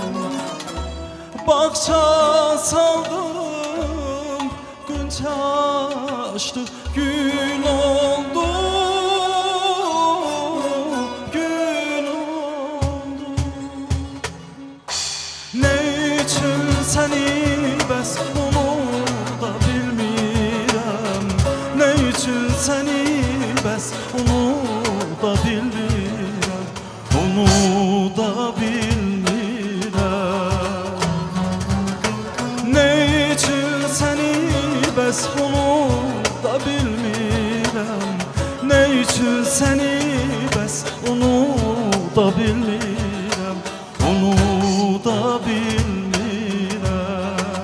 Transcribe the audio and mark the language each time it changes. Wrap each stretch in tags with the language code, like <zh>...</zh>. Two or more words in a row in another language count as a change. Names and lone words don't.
<tr>Bahçe saldım, günce açtı, gül oldu, gül oldu.</tr> <az>Ne için seni bəs onu da bilmirəm, ne için seni bəs onu da bilmirəm, onu da bilmirəm. Bəs onu da bilmirəm, ne üçün səni bəs onu da bilmirəm, onu da bilmirəm.</az>